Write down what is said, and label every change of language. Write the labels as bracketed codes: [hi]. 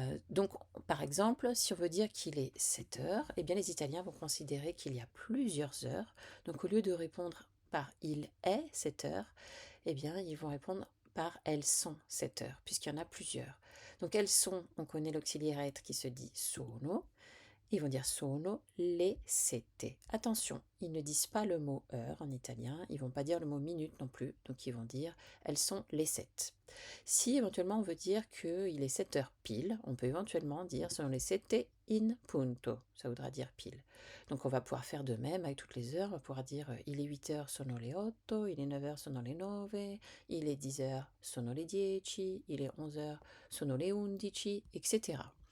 [fr] Donc, par exemple, si on veut dire qu'il est 7 heures, eh bien les Italiens vont considérer qu'il y a plusieurs heures. Donc, au lieu de répondre par il est 7 heures, eh bien ils vont répondre par elles sont 7 heures, puisqu'il y en a plusieurs. Donc, elles sont, on connaît l'auxiliaire être qui se dit sono. Ils vont dire [it] sono le sette. [fr] Attention, ils ne disent pas le mot heure en italien, ils vont pas dire le mot minute non plus, donc ils vont dire elles sont les 7. Si éventuellement on veut dire qu'il est 7 heures pile, on peut éventuellement dire [it] sono le sette in punto, [fr] ça voudra dire pile. Donc on va pouvoir faire de même avec toutes les heures, on va pouvoir dire il est 8 heures [it] sono le 8, [fr] il est 9 heures [it] sono le 9, [fr] il est 10 heures [it] sono le 10, [fr] il est 11 heures [it] sono le 11, [fr] etc.